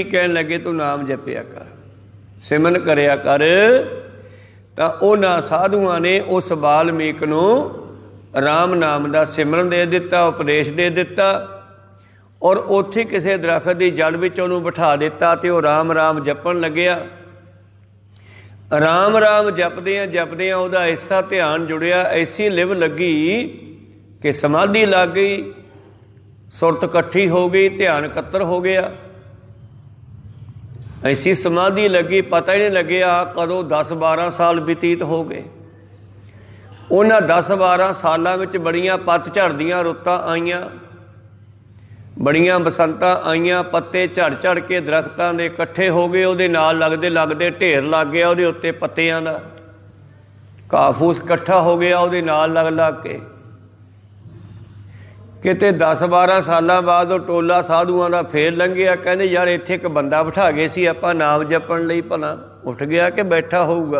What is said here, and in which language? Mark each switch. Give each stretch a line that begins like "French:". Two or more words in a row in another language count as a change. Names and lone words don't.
Punjabi: ਕਹਿਣ ਲੱਗੇ ਤੂੰ ਨਾਮ ਜਪਿਆ ਕਰ, ਸਿਮਰਨ ਕਰਿਆ ਕਰ। ਤਾਂ ਉਨ੍ਹਾਂ ਸਾਧੂਆਂ ਨੇ ਉਸ ਵਾਲਮੀਕ ਨੂੰ ਰਾਮ ਨਾਮ ਕਾ ਸਿਮਰਨ ਦੇ ਦਿੱਤਾ, ਉਪਦੇਸ਼ ਦੇ ਦਿੱਤਾ, ਔਰ ਉੱਥੇ ਕਿਸੀ ਦਰਖ਼ਤ ਕੀ ਜੜ੍ਹ ਵਿਚ ਉਹਨੂੰ ਬਿਠਾ ਦਿੱਤਾ ਤੇ ਵੋ ਰਾਮ ਰਾਮ ਜਪਣ ਲੱਗਿਆ। ਰਾਮ ਰਾਮ ਜਪਦਿਆਂ ਜਪਦਿਆਂ ਉਹਦਾ ਐਸਾ ਧਿਆਨ ਜੁੜਿਆ, ਐਸੀ ਲਿਵ ਲੱਗੀ ਕਿ ਸਮਾਧੀ ਲੱਗ ਗਈ, ਸੁਰਤ ਇਕੱਠੀ ਹੋ ਗਈ, ਧਿਆਨ ਇਕੱਤਰ ਹੋ ਗਿਆ। ਐਸੀ ਸਮਾਧੀ ਲੱਗੀ, ਪਤਾ ਹੀ ਨਹੀਂ ਲੱਗਿਆ ਕਦੋਂ 10-12 ਸਾਲ ਬਤੀਤ ਹੋ ਗਏ। ਉਨ੍ਹਾਂ 10-12 ਸਾਲਾਂ ਮੇਂ ਬੜੀਆਂ ਪਤਝੜ ਦੀਆਂ ਰੁੱਤਾਂ ਆਈਆਂ, ਬੜੀਆਂ ਬਸੰਤਾਂ ਆਈਆਂ, ਪੱਤੇ ਝੜ ਝੜ ਕੇ ਦਰਖ਼ਤਾਂ ਦੇ ਇਕੱਠੇ ਹੋ ਗਏ, ਉਹਦੇ ਨਾਲ ਲੱਗਦੇ ਲੱਗਦੇ ਢੇਰ ਲੱਗ ਗਿਆ ਉਹਦੇ ਉੱਤੇ ਪੱਤੀਆਂ ਦਾ, ਘਾਹ ਫੂਸ ਇਕੱਠਾ ਹੋ ਗਿਆ ਉਹਦੇ ਨਾਲ ਲੱਗ ਲੱਗ ਕੇ। ਕਿਤੇ 10-12 ਸਾਲਾਂ ਬਾਅਦ ਵੋ ਟੋਲਾ ਸਾਧੂਆਂ ਦਾ ਫੇਰ ਲੰਘਿਆ, ਕਹਿੰਦੇ ਯਾਰ ਇੱਥੇ ਏਕ ਬੰਦਾ ਬਿਠਾ ਗਏ ਸੀ ਆਪਾਂ ਨਾਮ ਜਪਣ ਲਈ, ਭਲਾ ਉੱਠ ਗਿਆ ਕਿ ਬੈਠਾ ਹੋਊਗਾ।